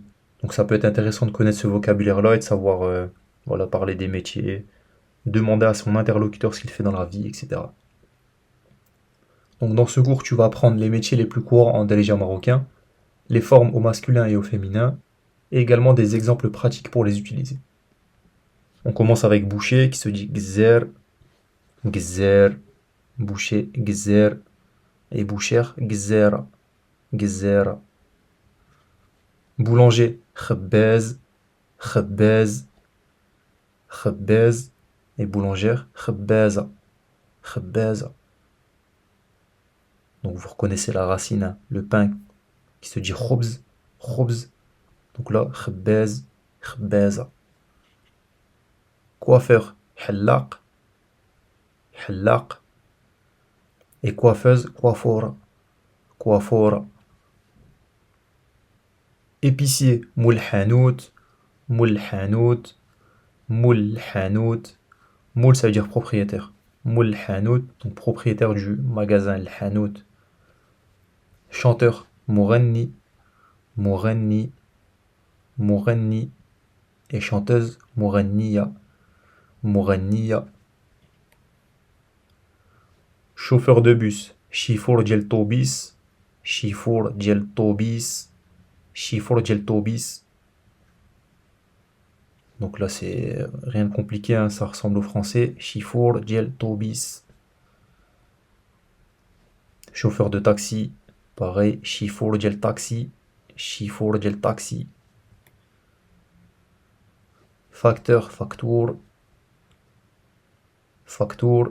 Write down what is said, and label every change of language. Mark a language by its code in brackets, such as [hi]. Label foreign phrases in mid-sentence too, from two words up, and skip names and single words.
[fr] Donc ça peut être intéressant de connaître ce vocabulaire-là et de savoir voilà, parler des métiers, demander à son interlocuteur ce qu'il fait dans la vie, etc. Donc dans ce cours, tu vas apprendre les métiers les plus courants en dalégien marocain, les formes au masculin et au féminin, et également des exemples pratiques pour les utiliser. On commence avec boucher qui se dit [ar] جزار، جزار, [fr] boucher, gzer, et bouchère, [ar] جزارة، جزارة. Boulanger, خباز، خباز، خباز, [fr] et boulangère, [ar] خبازة، خبازة. [fr] Donc vous reconnaissez la racine, hein, le pain qui se dit [ar] خبز، خبز. [fr] Donc là, [ar] خباز، خبازة. Coiffeur, حلاق، حلاق. [fr] Et coiffeuse, [ar] كوافورة، كوافورة. Épicier, مول الحانوت، مول الحانوت، مول الحانوت. [fr] Moul, ça veut dire propriétaire. Moulhanout, donc propriétaire du magasin, le hanout. Chanteur, [ar] مغني، مغني، مغني. [fr] Et chanteuse, [ar] مغنية، مغنية. [fr] Chauffeur de bus, [ar] شيفور ديال الطوبيس، شيفور ديال الطوبيس، شيفور ديال الطوبيس. [fr] Donc là, c'est rien de compliqué, hein, ça ressemble au français. [ar] شيفور ديال الطوبيس. [fr] Chauffeur de taxi, pareil. [ar] شيفور ديال الطاكسي، شيفور ديال الطاكسي. Facteur, فاكتور، فاكتور.